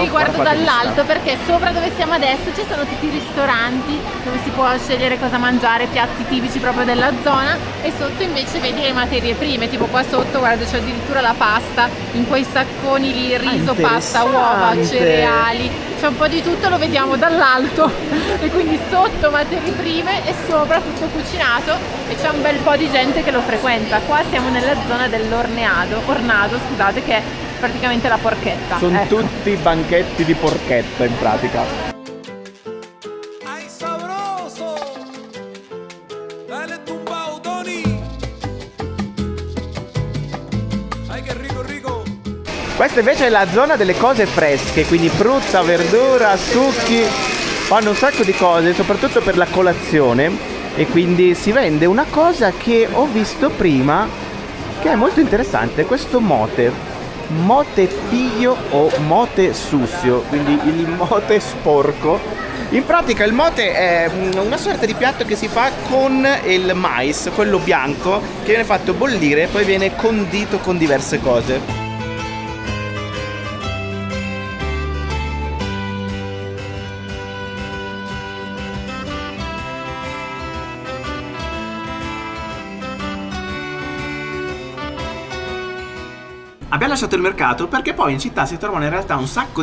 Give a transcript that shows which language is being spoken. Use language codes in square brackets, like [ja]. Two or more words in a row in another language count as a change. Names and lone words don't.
[it] Sì, guardo dall'alto, perché sopra dove siamo adesso ci sono tutti i ristoranti dove si può scegliere cosa mangiare, piatti tipici proprio della zona, e sotto invece vedi le materie prime, tipo qua sotto guarda c'è addirittura la pasta in quei sacconi lì, riso, pasta, uova, cereali, c'è un po' di tutto, lo vediamo dall'alto. E quindi sotto materie prime e sopra tutto cucinato, e c'è un bel po' di gente che lo frequenta. Qua siamo nella zona dell'Ornado, scusate, che è praticamente la porchetta. Sono tutti banchetti di porchetta in pratica. [es] Ay, sabroso. Dale tumbao, Tony. Ay, che rico, rico. [it] Questa invece è la zona delle cose fresche, quindi frutta, verdura, succhi. Fanno un sacco di cose, soprattutto per la colazione, e quindi si vende una cosa che ho visto prima che è molto interessante, questo mote pillo o mote sucio, quindi il mote sporco. In pratica il mote è una sorta di piatto che si fa con il mais, quello bianco, che viene fatto bollire e poi viene condito con diverse cose. Abbiamo lasciato il mercato perché poi in città si trovano in realtà un sacco